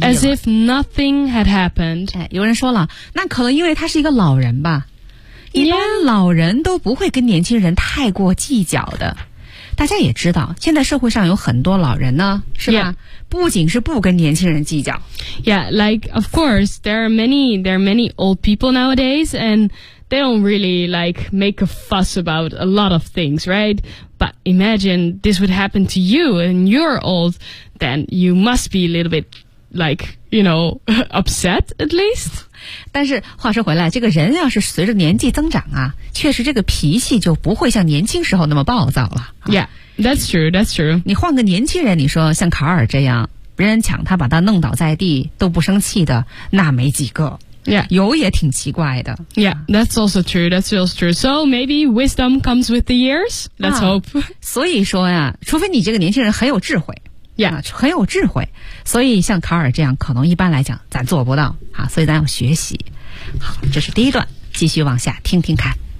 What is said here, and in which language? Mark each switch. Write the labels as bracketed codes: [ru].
[en] 了。As if nothing had happened. [zh] 哎，有人说了，那可能因为他是一个老人吧。一般老人都不会跟年轻人太过计较的。大家也知道，现在社会上有很多老人呢，是吧？ [en] Yeah. [zh] 不仅是不跟年轻人计较。 [en] Yeah, like, of course, there are many old people nowadays, and they don't really, like, make a fuss about a lot of things, right? But imagine this would happen to you and you're old, then you must be a little bit, like, you know, upset at least. [zh] 但是话说回来，这个人要是随着年纪增长啊，确实这个脾气就不会像年轻时候那么暴躁了。 [en] Yeah, that's true, that's true. [zh] 你换个年轻人，你说像卡尔这样，别人抢他把他弄倒在地都不生气的，那没几个。 [en] Yeah. [zh] 有也挺奇怪的。 [en] Yeah, that's also true, that's also true. So maybe wisdom comes with the years, let's hope. [zh] 所以说呀，除非你这个年轻人很有智慧。 [en] Yeah. [zh] 很有智慧，所以像卡尔这样可能一般来讲咱做不到啊，所以咱要学习。好，这是第一段，继续往下听听看。